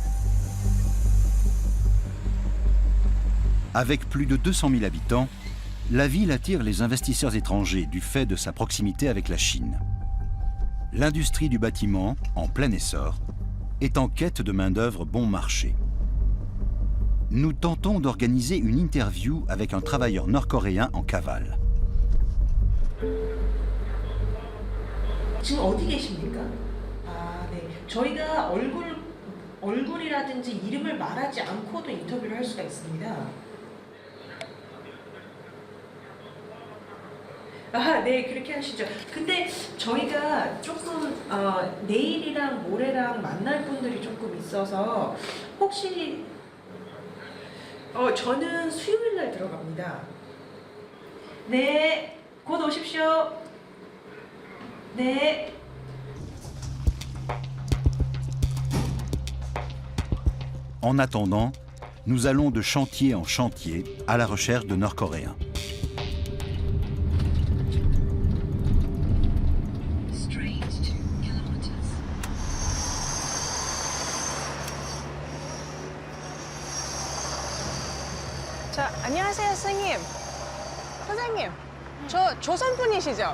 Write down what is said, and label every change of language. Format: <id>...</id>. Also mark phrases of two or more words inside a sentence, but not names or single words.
<fr>Avec plus de 200 000 habitants, la ville attire les investisseurs étrangers du fait de sa proximité avec la Chine. L'industrie du bâtiment, en plein essor, est en quête de main-d'œuvre bon marché. Nous tentons d'organiser une interview avec un travailleur nord-coréen en cavale.</fr> <ko>지금 어디 계십니까? 네. 저희가 얼굴이라든지 이름을 말하지 않고도 인터뷰를 할 수가 있습니다. 네, 그렇게 하시죠. 근데 저희가 조금 내일이랑 모레랑 만날 분들이 조금 있어서 혹시 저는 수요일 날 들어갑니다. 네, 곧 오십시오. 네.</ko> <fr>En attendant, nous allons de chantier en chantier à la recherche de Nord-Coréens.</fr> <ko>자, 안녕하세요, 선생님. 선생님, 저 조선분이시죠?</ko>